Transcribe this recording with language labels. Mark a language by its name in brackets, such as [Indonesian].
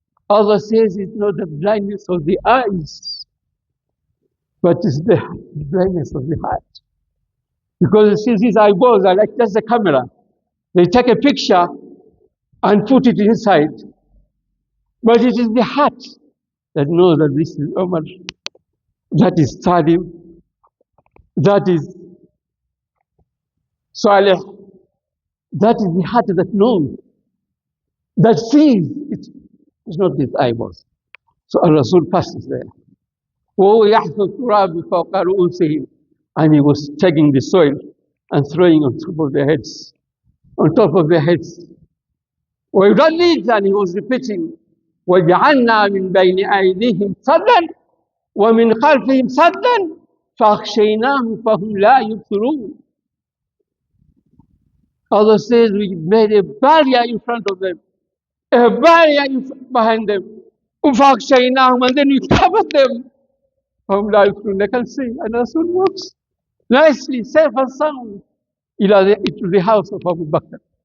[English] Allah says it's not the blindness of the eyes, but it's the blindness of the heart. Because it says his eyeballs are like just a camera. They take a picture and put it inside. But it is the heart that knows that this is Umar, that is Salim, that is Saleh. That is the heart that knows, that sees. It's not his eyeballs. So Rasul passes there. [Arabic] وهو يحث التراب فوق رؤوسهم, [English] and he was taking the soil and throwing on top of their heads, on top of their heads. [Arabic] ويردد, [English] and he was repeating, [Arabic] وجعلنا من بين أيديهم سدا ومن خلفهم سدا فأغشيناهم فهم لا يبصرون. [English] Allah says we made a barrier in front of them, a barrier behind them. [Arabic] فأغشيناهم, [English] and then we covered them. [Arabic] فهم لا يبصرون. [English] They can see. And Rasul walks nicely, safe and sound, into the house of Abu Bakr.